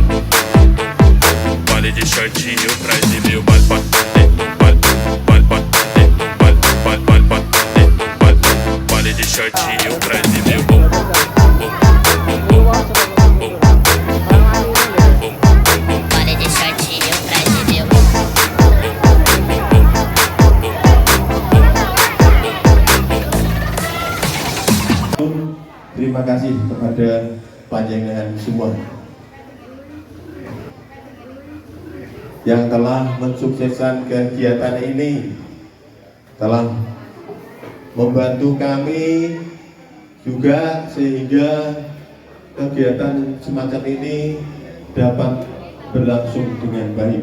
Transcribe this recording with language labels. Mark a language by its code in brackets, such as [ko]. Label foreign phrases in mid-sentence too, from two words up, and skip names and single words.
[pt] Baile de shortinho pra exibir o bal bal bal bal bal bal bal bal. Baile de shortinho pra exibir o bom bom bom bom. Baile de shortinho pra exibir o bom. [id] Terima kasih kepada panjenengan semua yang telah mensukseskan kegiatan ini, telah membantu kami juga sehingga kegiatan semacam ini dapat berlangsung dengan baik.